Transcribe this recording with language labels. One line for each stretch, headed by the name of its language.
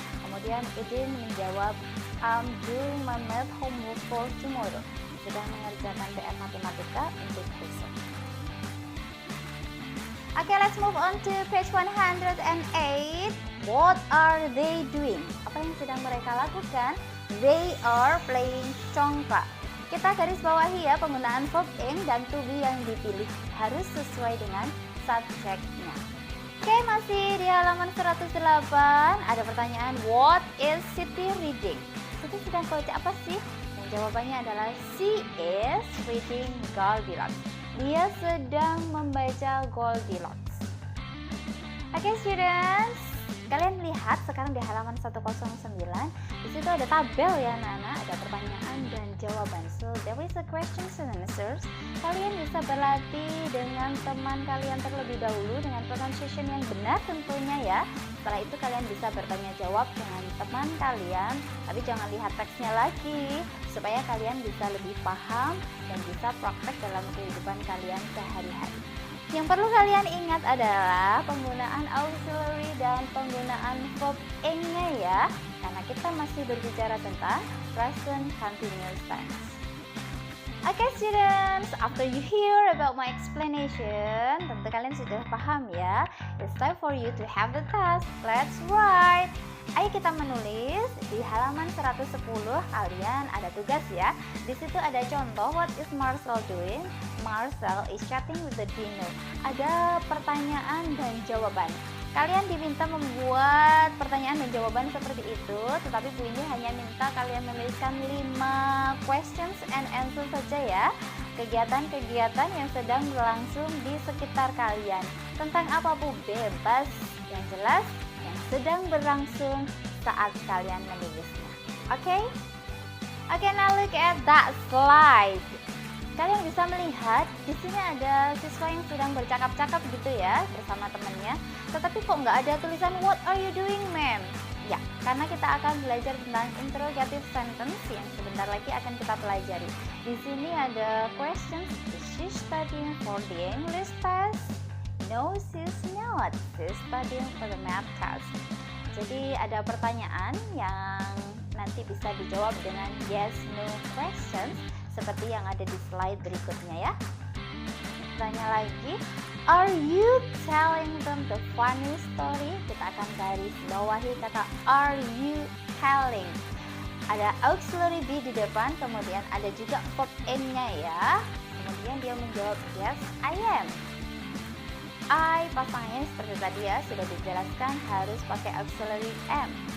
Indonesian: Kemudian Udin menjawab
English: I'm doing my math homework for tomorrow.
Indonesian: Sedang mengerjakan PR matematika untuk besok.
English: Oke, let's move on to page 108. What are they doing?
Indonesian: Apa yang sedang mereka lakukan?
English: They are playing congklak.
Indonesian: Kita garis bawahi ya penggunaan verb ing dan to be yang dipilih harus sesuai dengan subjeknya. Oke, masih di halaman 108 ada pertanyaan
English: what is Siti reading?
Indonesian: Siti sedang baca apa sih? Dan jawabannya adalah
English: she is reading Goldilocks.
Indonesian: Dia sedang membaca Goldilocks. Oke,
English: students,
Indonesian: kalian lihat sekarang di halaman 109. Di situ ada tabel ya anak-anak, ada pertanyaan dan jawaban.
English: So there is a questions and answers.
Indonesian: Kalian bisa berlatih dengan teman kalian terlebih dahulu dengan pronunciation yang benar tentunya ya. Setelah itu kalian bisa bertanya jawab dengan teman kalian, tapi jangan lihat teksnya lagi supaya kalian bisa lebih paham dan bisa praktek dalam kehidupan kalian sehari-hari. Yang perlu kalian ingat adalah penggunaan auxiliary dan penggunaan verb ing-nya ya, karena kita masih berbicara tentang present continuous tense.
English: Okay students, after you hear about my explanation,
Indonesian: tentu kalian sudah paham ya.
English: It's time for you to have the task. Let's write.
Indonesian: Ayo kita menulis di halaman 110. Kalian ada tugas ya. Di situ ada contoh,
English: what is Marcel doing? Marcel is chatting with the Dino.
Indonesian: Ada pertanyaan dan jawaban. Kalian diminta membuat pertanyaan dan jawaban seperti itu, tetapi Bu Indi hanya minta kalian menuliskan 5 questions and answer saja ya. Kegiatan-kegiatan yang sedang berlangsung di sekitar kalian. Tentang apa Bu? Bebas. Yang jelas yang sedang berlangsung saat kalian menulisnya. Oke?
English: Oke, now look at that slide.
Indonesian: Kalian bisa melihat di sini ada siswa yang sedang bercakap-cakap gitu ya bersama temannya. Tetapi kok nggak ada tulisan
English: what are you doing, ma'am?
Indonesian: Ya, karena kita akan belajar tentang interrogative sentence yang sebentar lagi akan kita pelajari. Di sini ada questions.
English: Is she studying for the English test? No, she's not. She's studying for the math test.
Indonesian: Jadi ada pertanyaan yang nanti bisa dijawab dengan yes, no questions seperti yang ada di slide berikutnya ya. Tanya lagi,
English: are you telling them the funny story?
Indonesian: Kita akan garis bawahi kata are you telling. Ada auxiliary be di depan, kemudian ada juga verb ing-nya ya. Kemudian dia menjawab
English: yes, I am.
Indonesian: I pasangannya seperti tadi ya, sudah dijelaskan harus pakai auxiliary am.